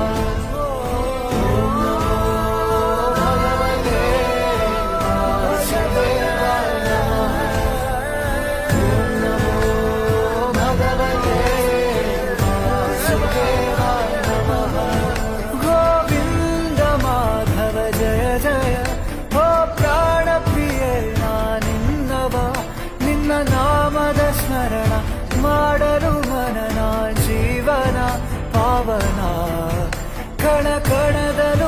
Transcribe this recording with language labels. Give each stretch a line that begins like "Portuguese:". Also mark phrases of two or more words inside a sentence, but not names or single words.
Sanskrit: ॐ नमो भगवते वासुदेवाय नमः। ॐ नमो भगवते वासुदेवाय नमः। गोविन्द माधव जय जय हो प्राणप्रिये
Kannada: नानिन्नव ನಿನ್ನ ನಾಮದ ಸ್ಮರಣ ಮಾಡಲು ಮನನ ಜೀವನ ಪಾವನ ಕಣ ಕಣದ